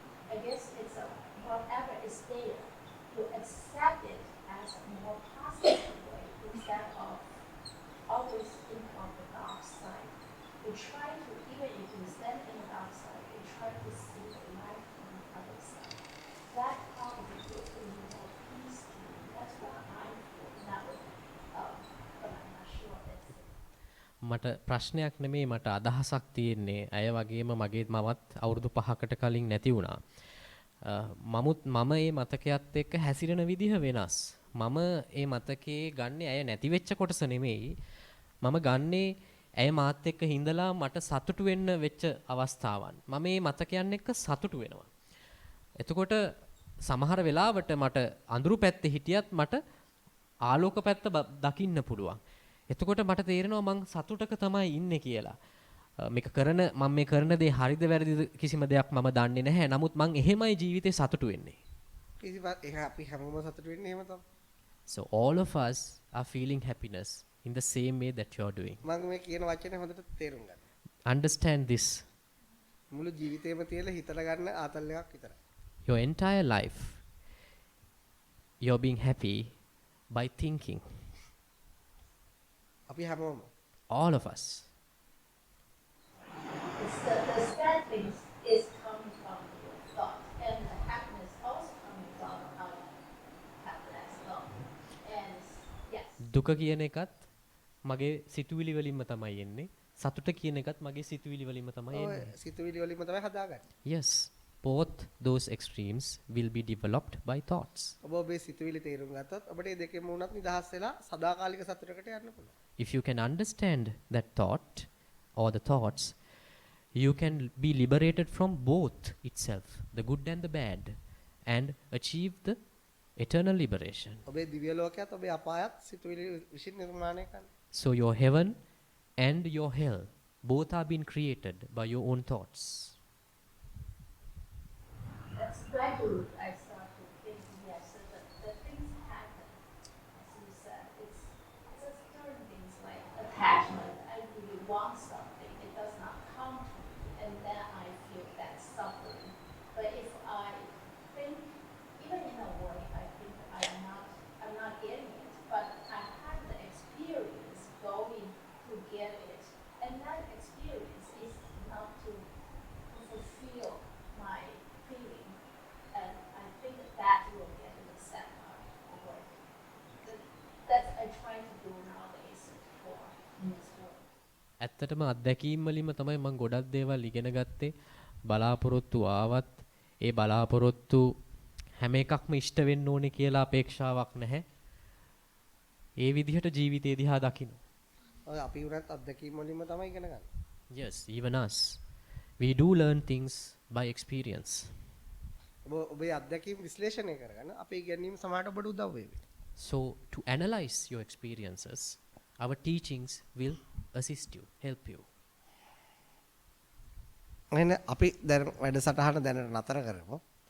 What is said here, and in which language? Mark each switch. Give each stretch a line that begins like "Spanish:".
English: I guess it's whatever is there, you accept it as a more positive way instead of always think of the dark side. You try to, even if you stand in the dark side, you try to see the light on the other side. That probably will bring you more peace to you. That's what I feel now. But I'm not sure that's it.
Sinhala: මට ප්‍රශ්නයක් නෙමෙයි මට අදහසක් තියෙන්නේ. අය වගේම මගේ මමත් අවුරුදු 5කට කලින් නැති වුණා. මම ඒ මතකයත් එක්ක හැසිරෙන විදිහ වෙනස්. මම ඒ මතකේ ගන්නේ අය නැති වෙච්ච කොටස නෙමෙයි. මම ගන්නේ ඇය මාත් එක්ක හිඳලා මට සතුටු වෙන්න වෙච්ච අවස්ථාවන්. මම මේ මතකයන් එක්ක සතුටු වෙනවා. එතකොට සමහර වෙලාවට මට අඳුරු පැත්තේ හිටියත් මට ආලෝක පැත්ත දකින්න පුළුවන්. එතකොට මට තේරෙනවා මං සතුටක තමයි ඉන්නේ කියලා. මම මේ කරන දේ හරිද වැරදිද කිසිම දෙයක් මම දන්නේ නැහැ. නමුත් මං එහෙමයි ජීවිතේ සතුටු වෙන්නේ. අපි හැමෝම සතුටු වෙන්නේ එහෙම තමයි.
English: So all of us are feeling happiness in the same way that you are doing.
Sinhala: මම මේ කියන වචනේ හොඳට තේරුම් ගන්න.
English: Understand this.
Sinhala: මුළු ජීවිතේම තියලා හිතලා ගන්න ආතල් එකක් විතරයි.
English: Your entire life you're being happy by thinking.
Sinhala: අපි හැමෝම.
English: All of us. The sad things is coming from your thought, and the happiness also coming from how you have that thought. And yes.
Sinhala: දුක කියන එකත් මගේ සිතුවිලි වලින්ම තමයි එන්නේ. සතුට කියන එකත් මගේ සිතුවිලි වලින්ම තමයි එන්නේ. සිතුවිලි වලින්ම තමයි හදාගන්නේ.
English: Yes, both those extremes will be developed by thoughts.
Sinhala: ඔබ ඔබේ සිතුවිලි තේරුම් ගත්තොත් ඔබට මේ දෙකෙන්ම උනත් නිදහස් වෙලා සදාකාලික සතුටකට යන්න පුළුවන්.
English: If you can understand that thought or the thoughts, you can be liberated from both itself, the good and the bad, and achieve the eternal liberation.
Sinhala: ඔබේ දිව්‍ය ලෝකයත් ඔබේ අපායත් සිතුවිලි විසින් නිර්මාණය කරන්නේ.
English: So your heaven and your hell both are being created by your own thoughts. That's gradually I start to think, yes, the things happen. As you said, it's just certain things like attachment. I really want something, it does not come to me, and then I feel that suffering. But if I think, even in a way, I think I'm not getting it, but I have the experience going to get it, and that experience is enough to fulfill my feeling, and I think that will get the sad part of it. That I try to do nowadays for in this world.
Sinhala: ඇත්තටම අත්දැකීම් වලින්ම තමයි මම ගොඩක් දේවල් ඉගෙන ගත්තේ. බලාපොරොත්තු ආවත් ඒ බලාපොරොත්තු හැම එකක්ම ඉෂ්ට වෙන්න ඕනේ කියලා අපේක්ෂාවක් නැහැ. ඒ විදිහට ජීවිතය දිහා දකින්න. ඔය අපි උනත් අත්දැකීම් වලින්ම තමයි ඉගෙන ගන්න.
English: Yes, even us. We do learn things by experience.
Sinhala: ඔබේ අත්දැකීම් විශ්ලේෂණය කරගන්න අපේ ඉගෙනීම සමහරට ඔබට උදව් වේවි.
English: So to analyze your experiences, our teachings will assist you, help you.
Sinhala: එහෙනම් අපි දැන් වැඩසටහන දැනට නතර කරමු.